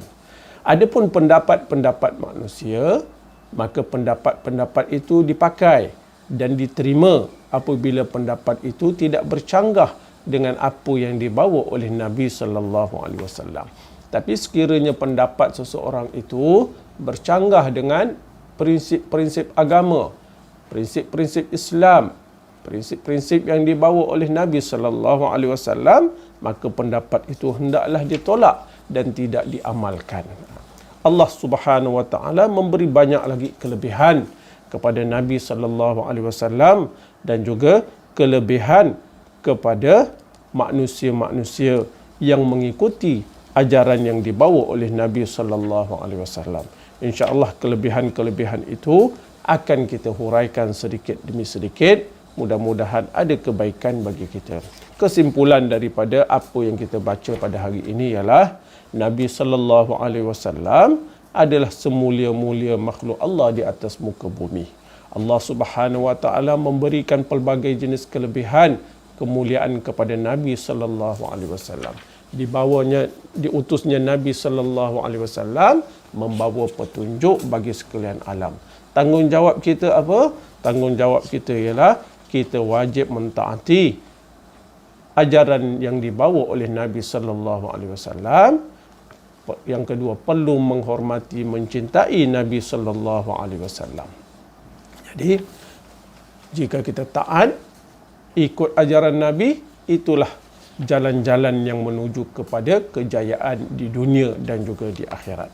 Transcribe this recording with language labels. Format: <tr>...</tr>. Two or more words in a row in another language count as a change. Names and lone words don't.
<ms>Adapun pendapat-pendapat manusia, maka pendapat-pendapat itu dipakai dan diterima apabila pendapat itu tidak bercanggah dengan apa yang dibawa oleh Nabi</ms> <ar>صلى الله عليه وسلم.</ar> <ms>Tapi sekiranya pendapat seseorang itu bercanggah dengan prinsip-prinsip agama, prinsip-prinsip Islam, prinsip-prinsip yang dibawa oleh Nabi</ms> <ar>صلى الله عليه وسلم,</ar> <ms>maka pendapat itu hendaklah ditolak dan tidak diamalkan. Allah</ms> <ar>سبحانه وتعالى</ar> <ms>memberi banyak lagi kelebihan kepada Nabi</ms> <ar>صلى الله عليه وسلم</ar> <ms>dan juga kelebihan kepada manusia-manusia yang mengikuti ajaran yang dibawa oleh Nabi</ms> <ar>صلى الله عليه وسلم.</ar> <ms>Insya-Allah kelebihan-kelebihan itu akan kita huraikan sedikit demi sedikit. Mudah-mudahan ada kebaikan bagi kita. Kesimpulan daripada apa yang kita baca pada hari ini ialah Nabi</ms> <ar>صلى الله عليه وسلم</ar> <ms>adalah semulia-mulia makhluk Allah di atas muka bumi. Allah</ms> <ar>سبحانه وتعالى</ar> <ms>memberikan pelbagai jenis kelebihan kemuliaan kepada Nabi</ms> <ar>صلى الله عليه وسلم.</ar> <ms>Diutusnya Nabi</ms> <ar>صلى الله عليه وسلم</ar> <ms>membawa petunjuk bagi sekalian alam. Tanggungjawab kita apa? Tanggungjawab kita ialah kita wajib mentaati ajaran yang dibawa oleh Nabi</ms> <ar>صلى الله عليه وسلم.</ar> <ms>Yang kedua, perlu menghormati, mencintai Nabi</ms> <ar>صلى الله عليه وسلم.</ar> <ms>Jadi, jika kita taat ikut ajaran Nabi, itulah jalan-jalan yang menuju kepada kejayaan di dunia dan juga di akhirat.</ms>